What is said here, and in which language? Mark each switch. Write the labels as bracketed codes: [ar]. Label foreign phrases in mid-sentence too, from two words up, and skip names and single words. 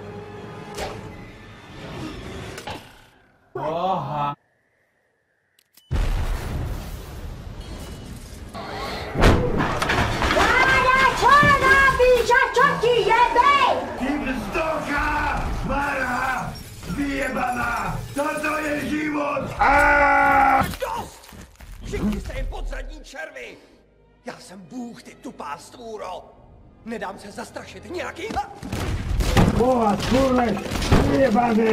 [sk] Oha. Váňa, čo robíš a čo ti jebe? Ty vzducha! Mara! Vyjebaná! Toto je život! [cs] Dost! Všichni jste jen podzradní červy! Já jsem Bůh, ty tupá stvůro! Nedám se zastrašit nějaký... [sk] Boha, kurve! Vyjebané!